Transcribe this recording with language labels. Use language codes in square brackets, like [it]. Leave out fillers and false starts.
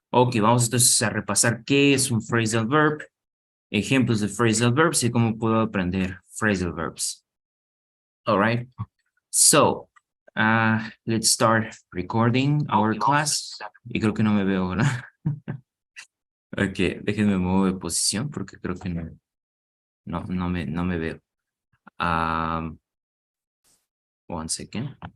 [es] Ok, vamos entonces a repasar qué es un phrasal verb, ejemplos de phrasal verbs y cómo puedo aprender phrasal verbs. [en] All right. So, let's start recording our class. [es] Y creo que no me veo, ¿verdad? Ok, déjenme mover de posición porque creo que no me veo. [en] Um, One second.